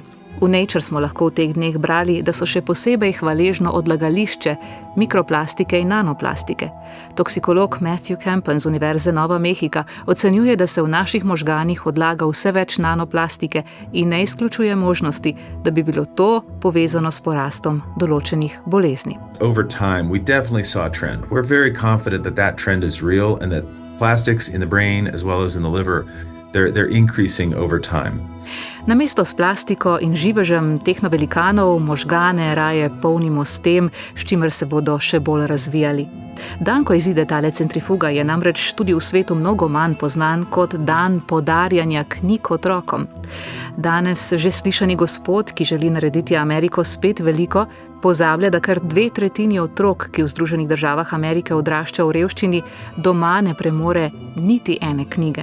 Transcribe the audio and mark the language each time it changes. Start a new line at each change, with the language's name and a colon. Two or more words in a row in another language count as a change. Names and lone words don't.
Slovenian: V Nature smo lahko v teh dneh brali, da so še posebej hvaležno odlagališče mikroplastike in nanoplastike. Toksikolog Matthew Campen z Univerze Nova Mehika ocenjuje, da se v naših možganih odlaga vse več nanoplastike in ne izključuje možnosti, da bi bilo to povezano s porastom določenih bolezni.
English: Over time, we definitely saw a trend. We're very confident that that trend is real and that plastics in the brain as well as in the liver, they're increasing over time.
Slovenian: Namesto s plastiko in živežem tehnovelikanov možgane raje polnimo s tem, s čimer se bodo še bolj razvijali. Dan, ko izide tale centrifuga, je namreč tudi v svetu mnogo manj poznan kot dan podarjanja knjig otrokom. Danes že slišani gospod, ki želi narediti Ameriko spet veliko, pozablja, da kar 2/3 otrok, ki v Združenih državah Amerike odrašča v revščini, doma ne premore niti ene knjige.